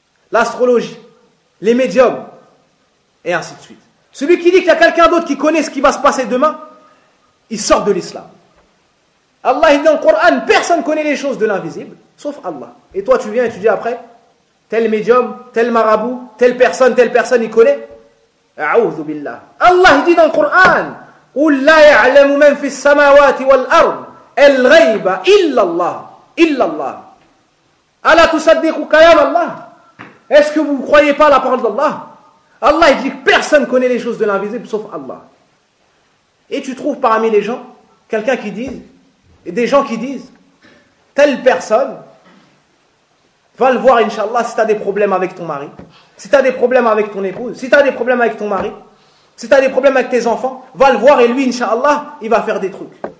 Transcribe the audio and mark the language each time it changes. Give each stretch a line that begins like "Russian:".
French: L'astrologie, les médiums, et ainsi de suite. Celui qui dit qu'il y a quelqu'un d'autre qui connaît ce qui va se passer demain, il sort de l'islam. Allah dit dans le Coran, personne ne connaît les choses de l'invisible, sauf Allah. Et toi, tu viens et tu dis après, tel médium, tel marabout, telle personne, il connaît.
Arabic: A'oudhu billah.
French: Allah dit dans le Coran,
Arabic: قُلْ لَا يَعْلَمُ مَنْ فِي السَّمَاوَاتِ وَالْأَرْضِ الْغَيْبَ إِلَّا اللَّهِ إِلَّا اللَّهِ أَلَا تُصَدِّقُ كَيَامَ اللَّهِ.
French: Est-ce que vous ne croyez pas à la parole d'Allah? Allah dit que personne ne connaît les choses de l'invisible, sauf Allah. Et tu trouves parmi les gens, quelqu'un qui dit, et des gens qui disent, telle personne va le voir, Inch'Allah, si tu as des problèmes avec ton mari, si tu as des problèmes avec ton épouse, si tu as des problèmes avec ton mari, si tu as des problèmes avec tes enfants, va le voir et lui, Inch'Allah, il va faire des trucs.